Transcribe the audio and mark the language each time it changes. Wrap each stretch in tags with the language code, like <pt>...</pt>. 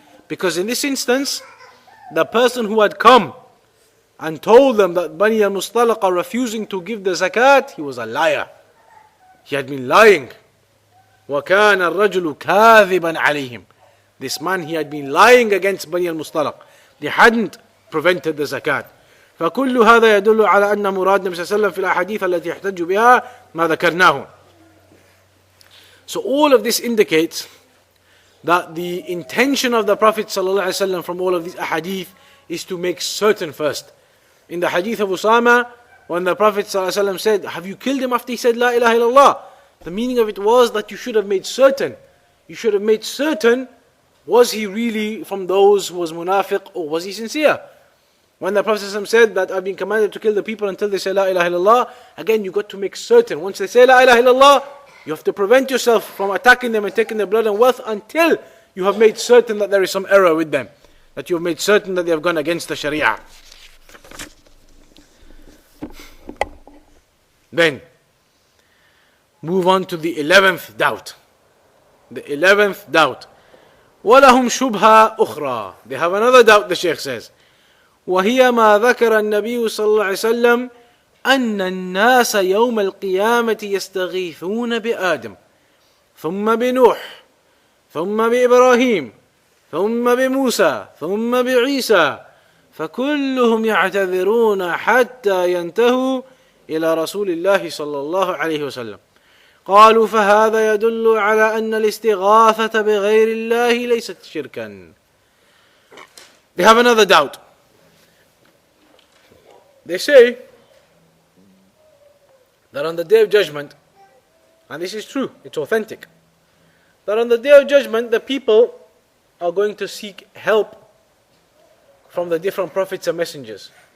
<en>Because in this instance, the person who had come and told them that Bani al-Mustalaq are refusing to give the zakat, he was a liar. He had been lying.</en> <ar>وَكَانَ الرَّجُلُ كَاذِبًا عَلَيْهِمْ.</ar> <en>This man, he had been lying against Bani al-Mustalaq. They hadn't prevented the zakat.</en> <ar>فكل هذا يدل على أن مراد النبي صلى الله عليه وسلم في الأحاديث التي يحتج بها ما ذكرناه.</ar> <en>So all of this indicates that the intention of the Prophet ﷺ from all of these ahadith is to make certain first. In the hadith of Usama, when the Prophet ﷺ said, have you killed him after he said La ilaha illallah? The meaning of it was that you should have made certain. You should have made certain, was he really from those who was munafiq or was he sincere? When the Prophet ﷺ said that I've been commanded to kill the people until they say La ilaha illallah, again you got to make certain. Once they say La ilaha illallah, you have to prevent yourself from attacking them and taking their blood and wealth until you have made certain that there is some error with them. That you have made certain that they have gone against the Sharia. Then, move on to the 11th doubt. The 11th doubt.</en> <ar>وَلَهُمْ شُبْهَةٌ أُخْرَى.</ar> <en>They have another doubt, the Shaykh says.</en> <ar>وَهِيَ مَا ذَكَرَ النَّبِيُّ صلى الله عليه وسلم أن الناس يوم القيامة يستغيثون بآدم ثم بنوح ثم بإبراهيم ثم بموسى ثم بعيسى فكلهم يعتذرون حتى ينتهوا إلى رسول الله صلى الله عليه وسلم. قالوا فهذا يدل على أن الاستغاثة بغير الله ليست شركا.</ar> <en>They have another doubt. They say that on the Day of Judgment, and this is true, it's authentic, that on the Day of Judgment the people are going to seek help from the different prophets and messengers.</en>